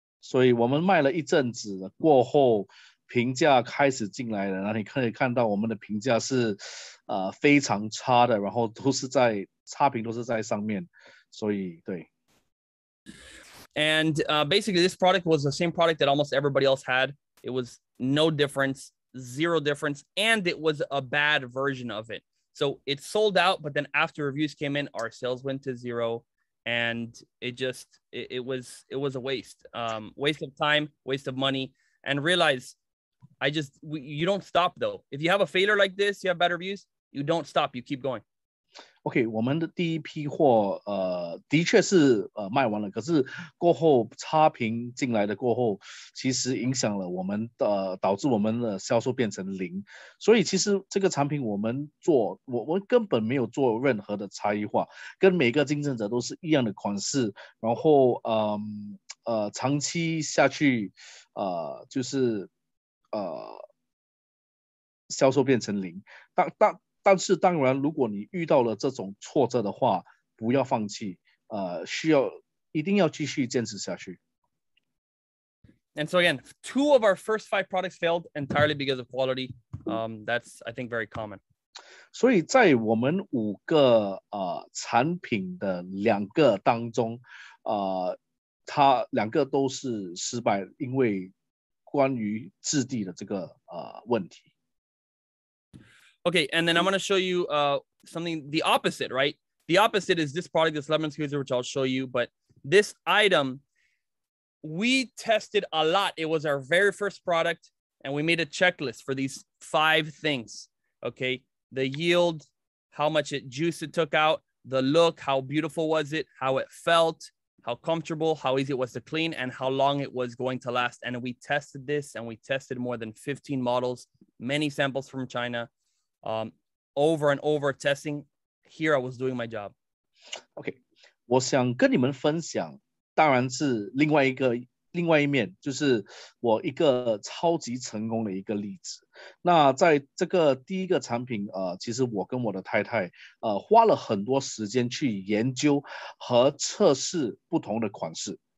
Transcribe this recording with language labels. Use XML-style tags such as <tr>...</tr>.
<zh>所以我们卖了一阵子过后。评价开始进来了，然后你可以看到我们的评价是非常差的，然后差评都是在上面，所以对。</zh> <en>And basically, this product was the same product that almost everybody else had. It was no difference, zero difference, and it was a bad version of it. So it sold out, but then after reviews came in, our sales went to 0, and it was a waste, waste of time, waste of money, and realize. You don't stop though. If you have a failure like this, you have bad reviews, you don't stop, you keep going.</en> <zh>OK， 我们的第一批货的确是卖完了，可是过后差评进来的过后，其实影响了我们导致我们的销售变成0。所以其实这个产品我们根本没有做任何的差异化，跟每个竞争者都是一样的款式，然后长期下去就是销售变成0。但是当然，如果你遇到了这种挫折的话，不要放弃，一定要继续坚持下去。</zh> <en>And so again, 2 of our first 5 products failed entirely because of quality. That's I think very common.</en> <zh>所以在我们5个产品的2个当中，它2个都是失败，因为关于质地的这个问题。</zh> <en>Okay, and then I'm going to show you something, the opposite, right? The opposite is this product, this lemon squeezer, which I'll show you. But this item, we tested a lot. It was our very first product, and we made a checklist for these 5 things, okay? The yield, how much juice it took out, the look, how beautiful was it, how it felt, how comfortable, how easy it was to clean, and how long it was going to last. And we tested this, and we tested more than 15 models, many samples from China. Over and over testing. Here I was doing my job.</en> <zh>OK， 我想跟你们分享，当然是另外一另外一面就是我一个超级成功的一个例子。那在这个第一个产品，其实我跟我的太太，花了很多时间去研究和测试不同的款式。</zh>